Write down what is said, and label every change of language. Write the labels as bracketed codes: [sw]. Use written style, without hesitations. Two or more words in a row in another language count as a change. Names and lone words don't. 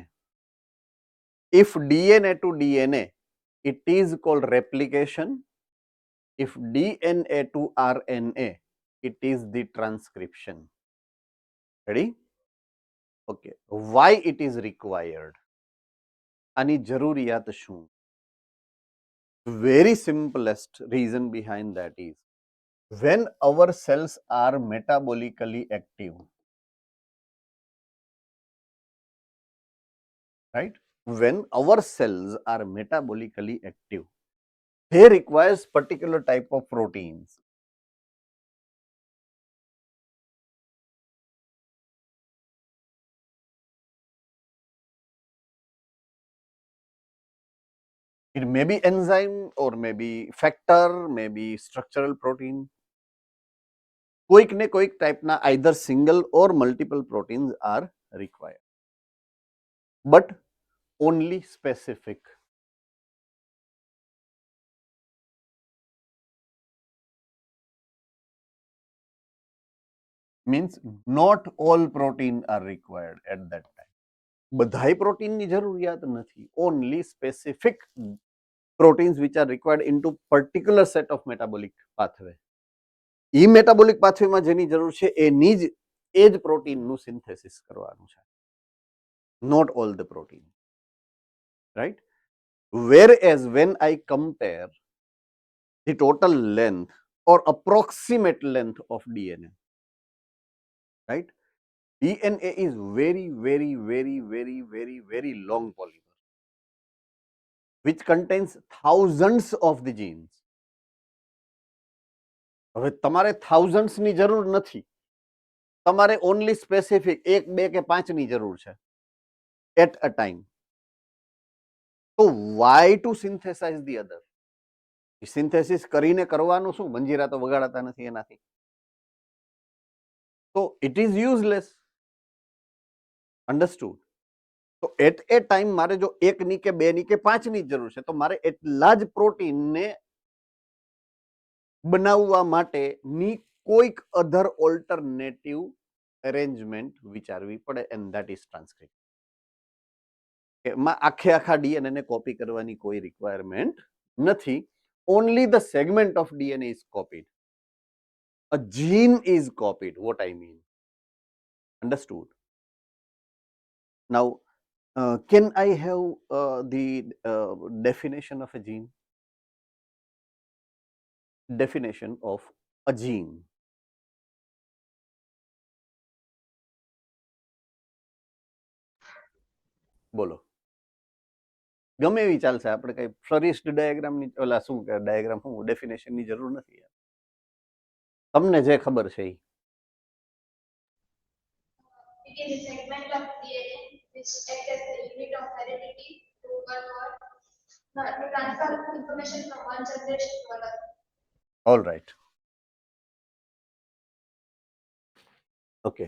[en] If DNA to DNA, it is called replication. If DNA to RNA, it is the transcription. Ready? Okay. Why it is required? [gu] આની જરૂરિયાત શું? [en] Very simplest reason behind that is, when our cells are metabolically active, right? When our cells are metabolically active, they requires particular type of proteins. It may be enzyme or maybe factor, maybe structural protein. [gu] કોઈક ને કોઈક ટાઈપના [en] either single or multiple proteins are required, but only specific. Means not all protein are required at that time. [gu] બધાય પ્રોટીન ની જરૂરિયાત નથી. [en] Only specific proteins which are required into particular set of metabolic pathway. [gu] ઈ [en] metabolic pathwayમાં [gu] જેની જરૂર છે એની જ એ જ પ્રોટીનનું સિન્થેસિસ કરવાનું છે. [en] Not all the protein. Right? Whereas when I compare the total length or approximate length of DNA, right? DNA is very, very, very, very, very, very long polymer, which contains thousands of the genes. [gu] હવે તમારે thousands ની જરૂર નથી, તમારે [en] only specific [gu] 1, 2 કે 5 ની જરૂર છે [en] at a time. So why to synthesize the other? [gu] સિન્થેસિસ કરીને કરવાનું શું? મંજીરા તો વગાડતા નથી એનાથી. [en] So it is useless. Understood? So at a time [gu] મારે જો 1 ની કે 2 ની કે 5 ની જરૂર છે, તો મારે એટલા જ પ્રોટીનને બનાવવા માટે ની કોઈક [en] other alternative arrangement [gu] વિચારવી પડે, [en] and that is transcription. [gu] આખે આખા ડીએનએ ને કોપી કરવાની કોઈ રિક્વાયરમેન્ટ નથી. [en] Only the segment of DNA is copied. A gene is copied, what I mean. Understood? Now, can I have the definition of a gene? Definition of a gene. [gu] બોલો. ગમે એવી ચાલશે, આપણે કઈ [en] florist diagram [gu] ની ઓલા શું કે ડાયાગ્રામ હું ડેફિનેશન ની જરૂર નથી. તમને જે ખબર છે ઈ. [en] It is a segment of DNA which acts as the unit of heredity to one or transfer information from one generation to another. All right. Okay.